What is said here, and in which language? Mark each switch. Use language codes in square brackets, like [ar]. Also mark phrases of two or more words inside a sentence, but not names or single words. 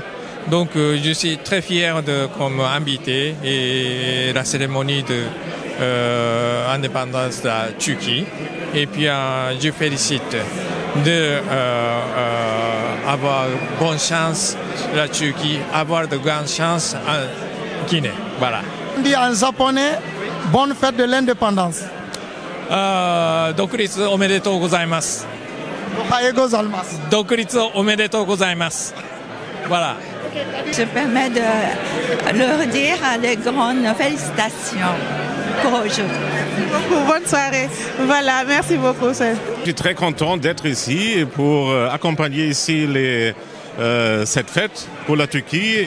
[fr] Donc, je suis très fier comme invité et la cérémonie l'indépendance de la Turquie. Et puis je félicite d'avoir bonne chance la Turquie, avoir de grandes chances en Guinée. Voilà. On dit en japonais, bonne fête de l'indépendance. [ja] 独立おめでとうございます。独立おめでとうございます。 [fr] Voilà. Je permets de leur dire les grandes félicitations pour aujourd'hui. Bonne soirée. Voilà, merci beaucoup. Je suis très content d'être ici pour accompagner ici cette fête pour la Turquie.